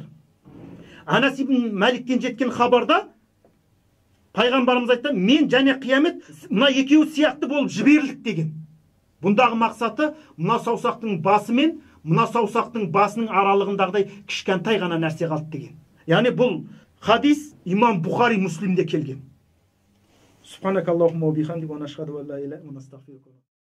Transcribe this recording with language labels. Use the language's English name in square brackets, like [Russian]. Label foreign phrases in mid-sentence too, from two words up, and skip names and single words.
[Kazakh] Анас ибн Маликтен жеткен хабарда пайғамбарымыз айтты, мен және қиямет мына екеуі сияқты болып жіберілдік деген. Бұндағы мақсаты мына саусақтың басы мен мына саусақтың басының аралығындағыдай кішкентай ғана нәрсе қалды деген. Яғни бұл хадис имам Бухари Муслимде келген. [Arabic] سبحانك اللهم وبحمدك نشهد أن لا إله إلا أنت أستغفرك.